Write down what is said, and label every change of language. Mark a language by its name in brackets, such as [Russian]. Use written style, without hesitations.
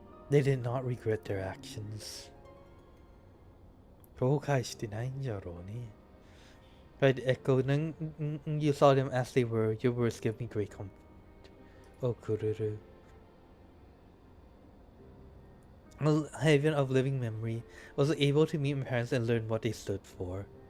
[English] They did not regret their actions. [Japanese] 後悔してないんじゃろうね. [English] Right, Echo, you saw them as they were. Your words give me great comfort. Oh, Kururu. A haven of living memory, was able to meet my parents and learn what they stood for.